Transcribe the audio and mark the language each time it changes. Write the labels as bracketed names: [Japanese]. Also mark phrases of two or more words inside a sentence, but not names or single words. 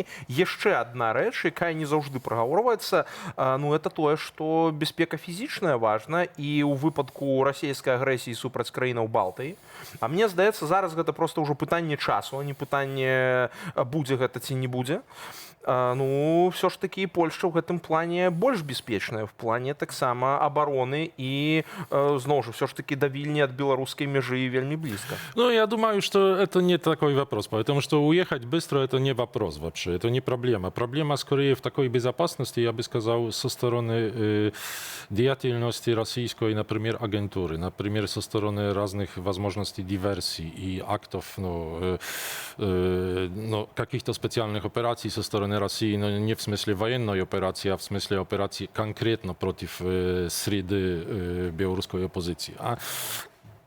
[Belarusian] Яшчэ адна рэч, якая не заўжды прагаворваецца, это тое, што бяспека фізічная важна і ў выпадку расійскай агрэсіі супраць краінаў Балтыі. А мне здаецца, зараз гэта проста ўжо пытанне часу, а не пытанне, будзе гэта ці не будзе. [Russian] Все ж таки [Belarusian] Польша ў гэтым плане больш бяспечная, [Russian] в плане [Belarusian] таксама [Russian] обороны и, [Belarusian] зноў жа, [Russian] все ж таки до Вильни от белорусской межи вельми близко. Я думаю, что это не такой вопрос, потому что уехать быстро это не вопрос вообще, это не проблема. Проблема скорее в такой безопасности, я бы сказал, со стороны деятельности российской, например, агентуры, например, со стороны разных возможностей диверсий и актов, каких-то специальных операций со стороны России, но не в смысле военной операции, а в смысле операции конкретно против среды белорусской оппозиции.